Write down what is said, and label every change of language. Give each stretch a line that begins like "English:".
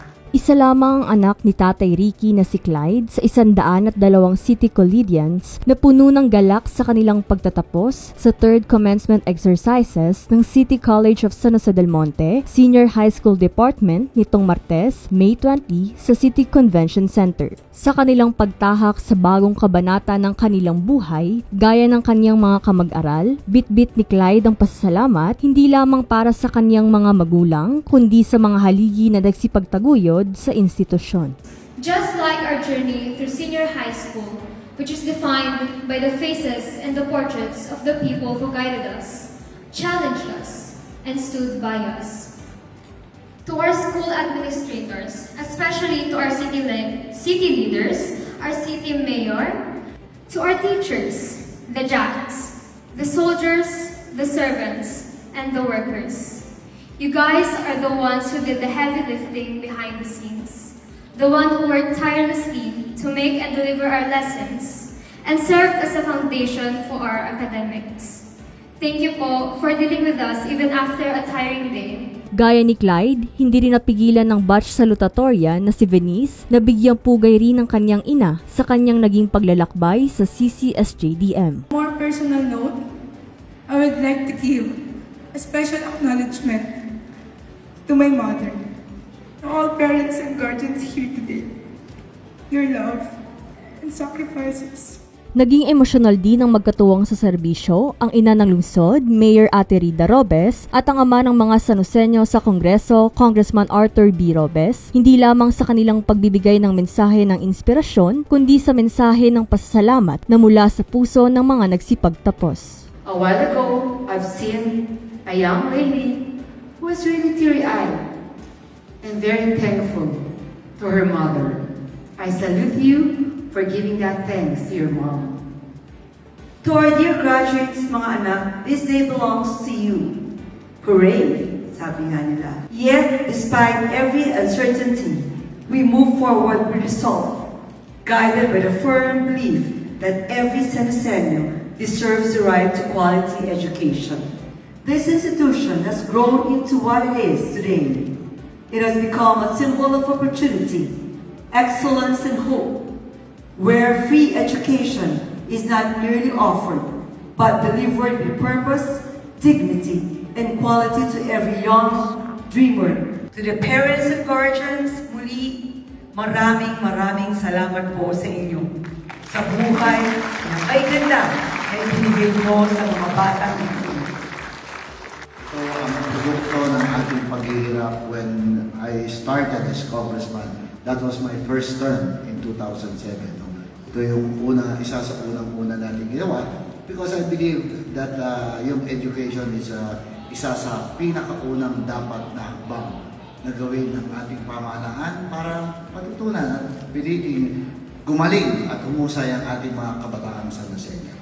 Filipino: Isa lamang ang anak ni Tatay Ricky na si Clyde sa 102 City Collegians na puno ng galak sa kanilang pagtatapos sa third commencement exercises ng City College of San Jose del Monte Senior High School Department nitong Martes, May 20 sa City Convention Center. Sa kanilang pagtahak sa bagong kabanata ng kanilang buhay, gaya ng kanyang mga kamag-aral, bit-bit ni Clyde ang pasasalamat hindi lamang para sa kanyang mga magulang, kundi sa mga haligi na nagsipagtaguyod sa institusyon.
English: Just like our journey through senior high school, which is defined by the faces and the portraits of the people who guided us, challenged us, and stood by us. To our school administrators, especially to our city leaders, our city mayor, to our teachers, the jacks, the soldiers, the servants, and the workers. You guys are the ones who did the heavy lifting behind the scenes. The one who worked tirelessly to make and deliver our lessons and served as a foundation for our academics. Thank you po for dealing with us even after a tiring day.
Filipino: Gaya ni Clyde, hindi rin napigilan ng batch salutatorian na si Venice na bigyang pugay rin ng kanyang ina sa kanyang naging paglalakbay sa CCSJDM.
English: More personal note, I would like to give a special acknowledgement to my mother, to all parents and guardians here today. Your love and sacrifices.
Filipino: Naging emosyonal din ang magkatuwang sa serbisyo ang ina ng lungsod, Mayor Ate Rida Robes, at ang ama ng mga Sanoseño sa Kongreso, Congressman Arthur B. Robes, hindi lamang sa kanilang pagbibigay ng mensahe ng inspirasyon, kundi sa mensahe ng pasasalamat na mula sa puso ng mga nagsipagtapos.
English: A while ago, I've seen a young lady who was really teary-eyed and very thankful to her mother. I salute you for giving that thanks to your mom. To our dear graduates,
Filipino: mga anak,
English: this day belongs to you. Hooray,
Filipino: sabi nga nila.
English: Yet, despite every uncertainty, we move forward with resolve, guided by the firm belief that every San Joseño deserves the right to quality education. This institution has grown into what it is today. It has become a symbol of opportunity, excellence, and hope, where free education is not merely offered, but delivered with purpose, dignity, and quality to every young dreamer. To the parents and guardians,
Filipino: muli, maraming salamat po sa inyo sa buhay na may ganda na ibinigay mo sa mga batang ito.
English: So,
Filipino: ang produkto ng ating paghihirap
English: when I started as congressman, that was my first term in 2007.
Filipino: Ito yung isa sa unang-una natin ginawa
English: because I believe that
Filipino: yung education is isa sa pinakaunang dapat na hakbang na gawin ng ating pamahalaan para matutunan at piliting gumaling at humusay ang ating mga kabataan sa Joseño.